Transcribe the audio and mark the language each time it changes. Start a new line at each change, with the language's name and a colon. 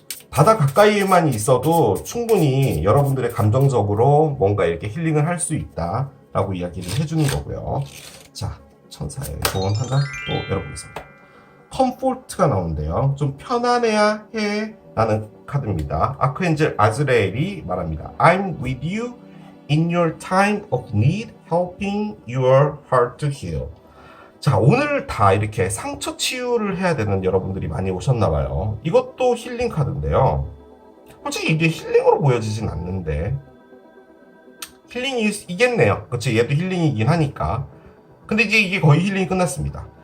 Korean: 바다 가까이에만 있어도 충분히 여러분들의 감정적으로 뭔가 이렇게 힐링을 할 수 있다 라고 이야기를 해주는 거고요. 자, 천사의 조언 하나 또 열어보겠습니다. 컴포트가 나오는데요. 좀 편안해야 해 라는 카드입니다. 아크엔젤 아즈레엘이 말합니다.
English: I'm with you in your time of need, helping your heart to heal.
Korean: 자, 오늘 다 이렇게 상처 치유를 해야 되는 여러분들이 많이 오셨나봐요. 이것도 힐링 카드인데요. 솔직히 이게 힐링으로 보여지진 않는데 힐링이겠네요. 그치? 얘도 힐링이긴 하니까. 근데 이제 이게 거의 힐링이 끝났습니다.